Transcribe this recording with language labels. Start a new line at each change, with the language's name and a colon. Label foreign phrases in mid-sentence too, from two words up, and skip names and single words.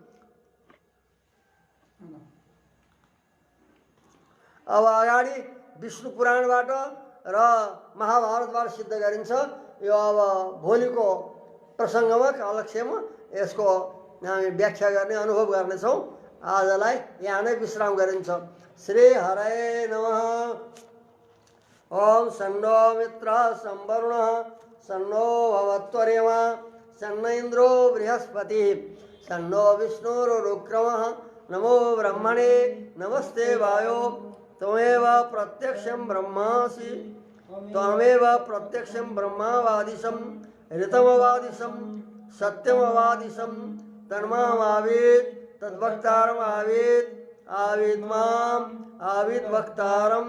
Nepali: अब अगाडि विष्णु पुराणबाट र महाभारतबाट सिद्ध गरिन्छ। यो अब भोलिको प्रसङ्गमा अलक्ष्यमा यसको हामी व्याख्या गर्ने, अनुभव गर्नेछौँ। आजलाई यहाँ नै विश्राम गरिन्छ।
Sanskrit: श्री हरये नमः। ओम सन्नो मित्र संवरुण सन्नो भवत्वरेमा सन्न इन्द्रो बृहस्पति सन्नो विष्णुरुक्रमः। नमो ब्रह्मणे नमस्ते वायो त्वमेव प्रत्यक्षं ब्रह्मासि त्वमेव प्रत्यक्षं ब्रह्मावादिशं ऋतमवादिशं सत्यमवादिशं तन्मामावेत् तद्वक्तारम् आवेत् आवेत् माम् आवेत् वक्तारम्।